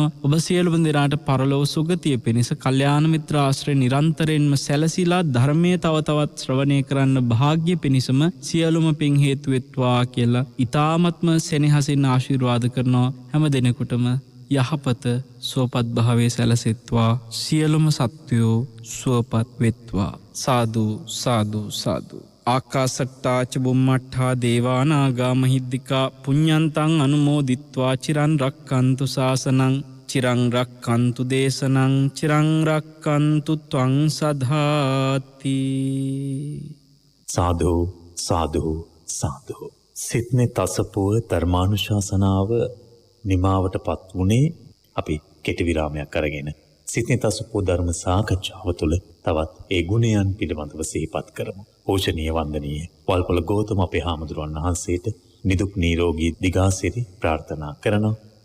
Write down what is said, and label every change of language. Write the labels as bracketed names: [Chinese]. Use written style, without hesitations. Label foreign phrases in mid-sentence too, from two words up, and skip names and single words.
[Sinhala] ඔබ සියලුම දෙනාට පරලොව සුගතිය පිණිස කල්යාණ මිත්‍ර ආශ්‍රය නිරන්තරයෙන්ම සැලසීලා ධර්මයේ තව තවත් ශ්‍රවණය කරන්න භාග්‍ය පිණිසම සියලුම පින් හේතු වෙත්වා කියලා ඊ타ත්ම සෙනෙහසින් ආශිර්වාද කරනවා. හැම දිනෙකටම යහපත සුවපත් භාවයේ සැලසෙත්වා. සියලුම සත්වයෝ සුවපත් වෙත්වා. සාදු සාදු සාදු. [Pali] ආකාසට්ටා ච බුම්මට්ඨා දේවා නාග මහිද්దికා පුඤ්ඤන්තං අනුමෝදිත්වා චිරන් රක්칸තු ශාසනං චිරං රක්칸තු දේශනං චිරං රක්칸තු ත්වං සදාති. [Sinhala] සාදු සාදු සාදු. සිත්නේ තසපුව ධර්මානුශාසනාව නිමාවටපත් වුණේ අපි කෙටි විරාමයක් අරගෙන සිත්නේ තසපුව ධර්ම සාකච්ඡාව තුළ තවත් ඒ ගුණයන් පිළිබඳව සිහිපත් කරමු. පූජනීය වන්දනීය වල්පොළ ගෞතම අපේ හාමුදුරුවන් වහන්සේට නිදුක් නිරෝගී දිගාසිරි ප්‍රාර්ථනා කරනවා.